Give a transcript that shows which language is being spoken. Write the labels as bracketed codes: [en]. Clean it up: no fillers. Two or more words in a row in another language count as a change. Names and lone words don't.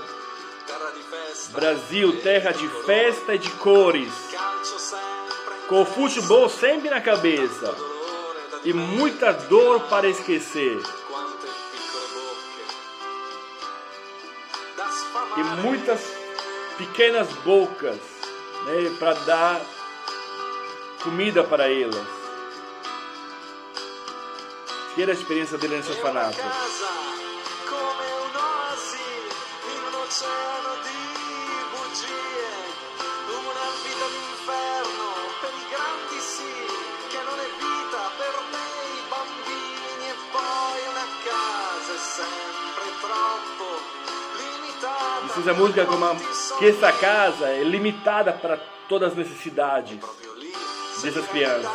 [pt] Brasil, terra de festa e de cores, com o futebol sempre na cabeça e muita dor para esquecer, e muitas pequenas bocas, né, para dar comida para elas. Que era a experiência dele nesse orfanato. [it] Oceano di bugie, una vita d'inferno per i grandi sì, che non è vita per me i bambini, e poi una casa è sempre troppo limitata. [pt] Diz a música como que essa casa é limitada para todas as necessidades dessas crianças.